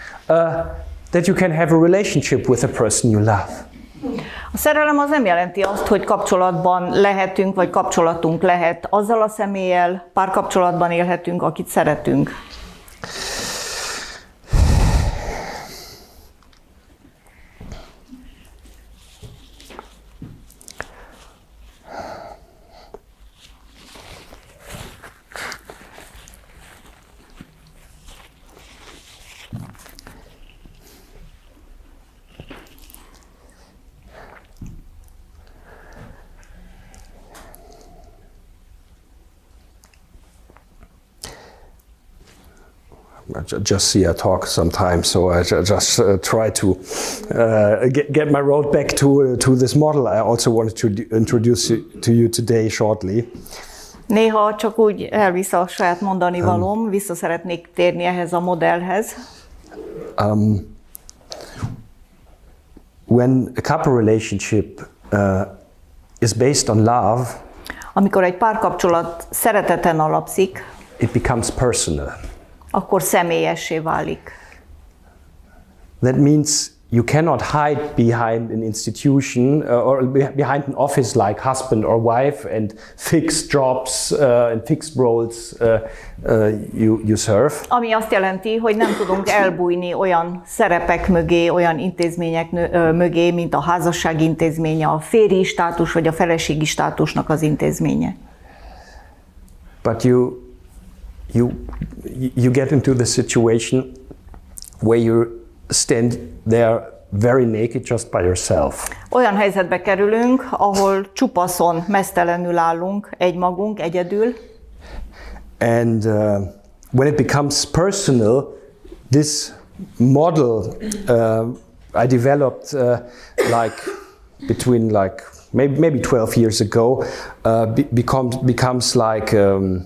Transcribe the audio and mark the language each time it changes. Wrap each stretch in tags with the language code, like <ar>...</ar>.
<en>that you can have a relationship with the person you love.</en> <hu>A szerelem az nem jelenti azt, hogy kapcsolatban lehetünk, vagy kapcsolatunk lehet azzal a személlyel, párkapcsolatban élhetünk, akit szeretünk.</hu> <en>I just see I talk sometimes, so I just try to get my road back to this model. I also wanted to introduce to you today shortly.</en> <hu>Néha csak úgy elvisz a saját mondani valóm, vissza szeretnék térni ehhez a modellhez.</hu> <en>When a couple relationship is based on love,</en> <hu>amikor egy párkapcsolat szereteten alapszik,</hu> <en>it becomes personal.</en> <hu>akkor személyessé válik.</hu> <en>That means you cannot hide behind an institution or behind an office like husband or wife and fixed jobs and fixed roles you serve.</en> <hu>Ami azt jelenti, hogy nem tudunk elbújni olyan szerepek mögé, olyan intézmények mögé, mint a házasság intézménye, a férji státus vagy a feleségi státusnak az intézménye.</hu> <en>But you get into the situation where you stand there very naked just by yourself.</en> <hu>Olyan helyzetbe kerülünk, ahol csupaszon, meztelenül állunk, egymagunk, egyedül.</hu> <en>And when it becomes personal, this model I developed like between like maybe 12 years ago becomes like</en>